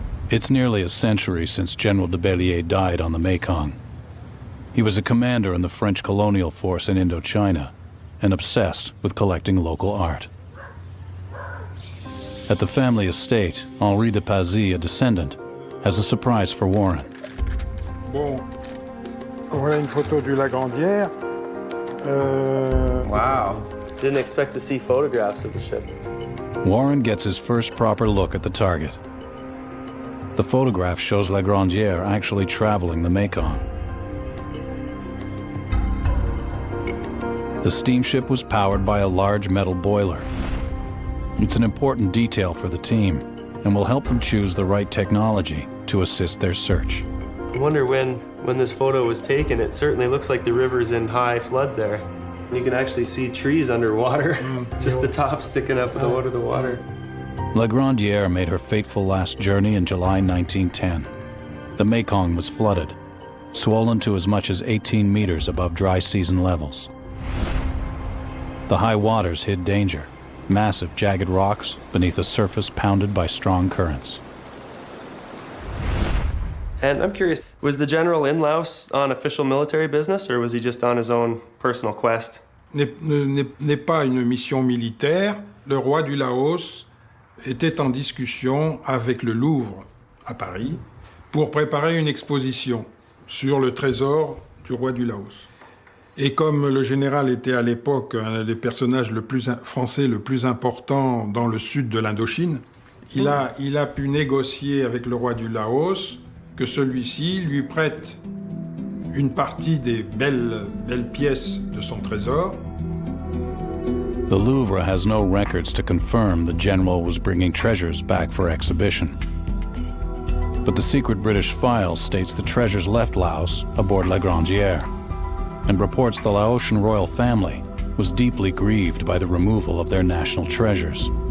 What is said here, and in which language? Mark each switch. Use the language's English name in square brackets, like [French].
[English] It's nearly a century since General de Bellier died on the Mekong. He was a commander in the French colonial force in Indochina and obsessed with collecting local art. At the family estate, Henri de Pazy, a descendant, has a surprise for Warren. [French] Bon, voilà une photo du La Grandière. [English] Wow. Didn't expect to see photographs of the ship. Warren gets his first proper look at the target. The photograph shows La Grandiere actually traveling the Mekong. The steamship was powered by a large metal boiler. It's an important detail for the team and will help them choose the right technology to assist their search. I wonder when this photo was taken, it certainly looks like the river's in high flood there. You can actually see trees underwater, just the top sticking up out of the water. La Grandiere made her fateful last journey in July 1910. The Mekong was flooded, swollen to as much as 18 meters above dry season levels. The high waters hid danger, massive jagged rocks beneath a surface pounded by strong currents. And I'm curious, was the general in Laos on official military business, or was he just on his own personal quest? [French] N'est pas une mission militaire. Le roi du Laos était en discussion avec le Louvre à Paris pour préparer une exposition sur le trésor du roi du Laos. Et comme le général était à l'époque un des personnages français le plus important dans le sud de l'Indochine, il a pu négocier avec le roi du Laos que celui-ci lui prête une partie des belles pièces de son trésor. [English] The Louvre has no records to confirm the general was bringing treasures back for exhibition. But the secret British file states the treasures left Laos aboard La Grandière, and reports the Laotian royal family was deeply grieved by the removal of their national treasures.